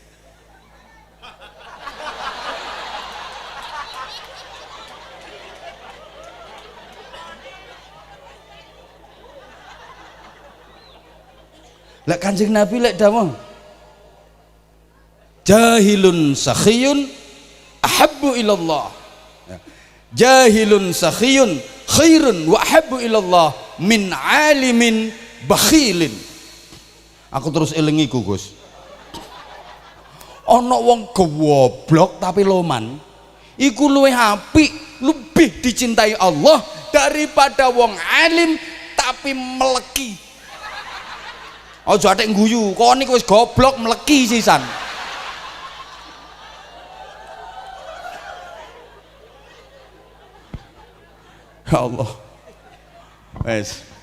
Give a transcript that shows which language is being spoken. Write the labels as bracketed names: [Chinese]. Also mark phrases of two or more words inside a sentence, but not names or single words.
[Javanese] Lek Kanjeng Nabi lek dawuh [Arabic] جاهل سخي أحب إلى الله, جاهل سخي خير وأحب إلى الله من عالم بخيل. [Javanese] Aku terus elingi Gus, ana wong goblok tapi loman iku luwih apik, [Indonesian] lebih dicintai Allah daripada [Javanese] wong alim tapi meleki. Aja atik guyu, kon niku wis goblok meleki sisan. Ya Allah. Wes.